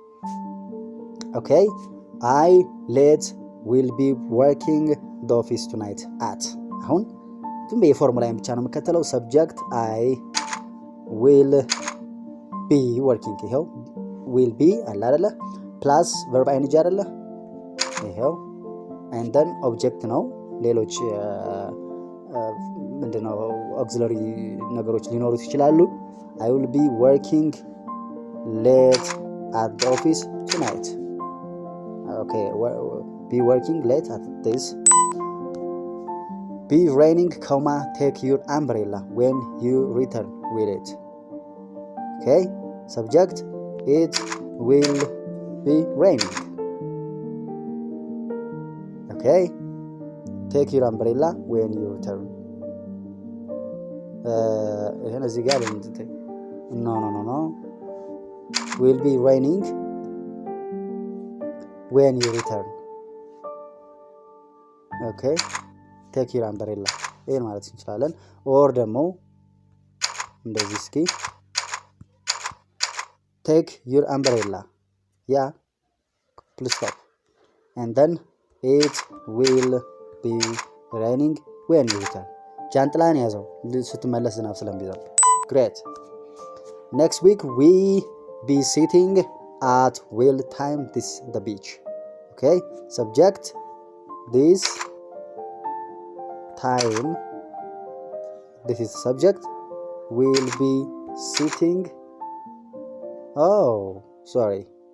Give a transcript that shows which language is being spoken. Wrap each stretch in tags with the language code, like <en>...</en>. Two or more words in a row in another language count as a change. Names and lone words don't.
<en>ኦኬ I late will be working the office tonight at።</en> <am>አሁን ዝም ብዬ ፎርሙላዬን ብቻ ነው የምከተለው።</am> <en>ሰብጀክት I will be working፣ ይሄው will be</en> <am>አለ አይደለ፣</am> <en>ፕላስ verb ing አይደለ፣ ይሄው and then object</en> <am>ነው። ሌሎች</am> <en>ምንድነው auxiliary</en> <am>ነገሮች ሊኖሩት ይችላሉ።</am> <en>I will be working late at the office tonight። okay, be working late at this. Be raining, take your umbrella when you return with it. Okay, subject it will be raining. Okay, take your umbrella when you return.</en> <am>ይሄን እዚህ ጋር</am> <en>no will be raining when you return. Okay, take your umbrella</en> <am>ይሄን ማለት እንችላለን። ኦር ደግሞ እንደዚህ እስኪ</am> <en>take your umbrella, yeah, please stop, and then it will be raining when you return.</en> <am>ጃንጥላን ያዘው ስትመለስ ዝናብ ስለሚዘንብ። great.</am> <en>next week we be sitting at will time this the beach. okay, subject this time, this is subject, will be sitting, oh sorry,</en>